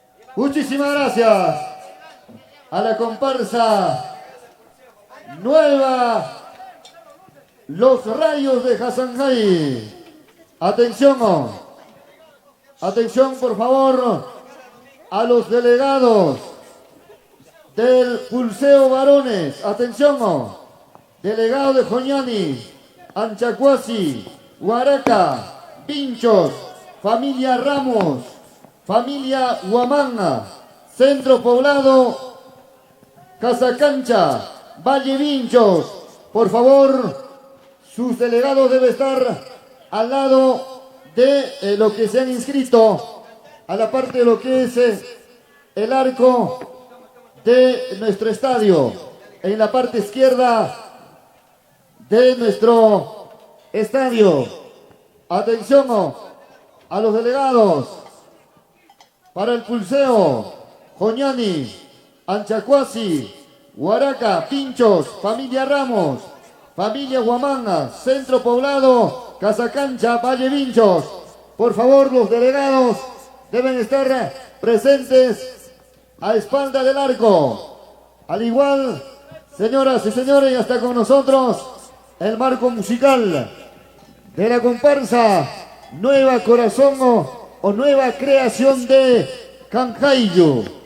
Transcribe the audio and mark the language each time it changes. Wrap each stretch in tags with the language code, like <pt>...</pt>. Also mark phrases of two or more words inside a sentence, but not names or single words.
<es>Muchísimas gracias a la comparsa nueva, los Rayos de Hasanjay. Atención, atención por favor a los delegados del Pulseo Varones. Atención, delegado de Joñani, Anchacuasi, Huaraca, Pinchos, familia Ramos, familia Huamanga, Centro Poblado, Casacancha, Valle Vinchos. Por favor, sus delegados deben estar al lado de lo que se han inscrito, a la parte de lo que es el arco de nuestro estadio, en la parte izquierda de nuestro estadio. Atención a los delegados para el Pulseo, Joñani, Anchacuasi, Huaraca, Pinchos, familia Ramos, familia Huamanga, Centro Poblado, Casacancha, Valle Vinchos. Por favor, los delegados deben estar presentes a espalda del arco. Al igual, señoras y señores, ya está con nosotros el marco musical de la comparsa Nueva Corazón o Nueva Creación de Canjaillo.</es>